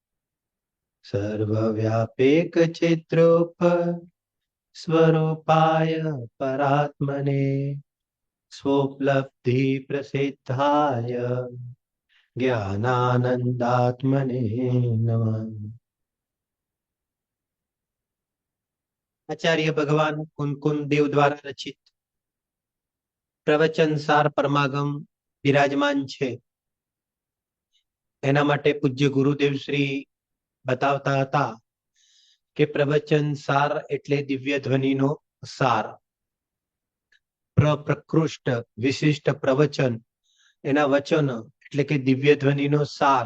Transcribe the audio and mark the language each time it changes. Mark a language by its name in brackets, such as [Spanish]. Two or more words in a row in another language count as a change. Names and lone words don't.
[Sanskrit] सर्वव्यापेक चित्रोप स्वरूपाय परात्मने स्वोपलब्धि प्रसिद्धाय ज्ञानानंदात्मने नमः। [Gujarati] આચાર્ય ભગવાન કુંકુન દેવ દ્વારા રચિત પ્રવચન સાર પરમાગમ વિરાજમાન છે। એના માટે પૂજ્ય ગુરુદેવ શ્રી બતાવતા હતા કે પ્રવચન સાર એટલે દિવ્ય ધ્વનિનો સાર, પ્રકૃષ્ટ વિશિષ્ટ પ્રવચન એના વચન એટલે કે દિવ્ય ધ્વનિનો સાર।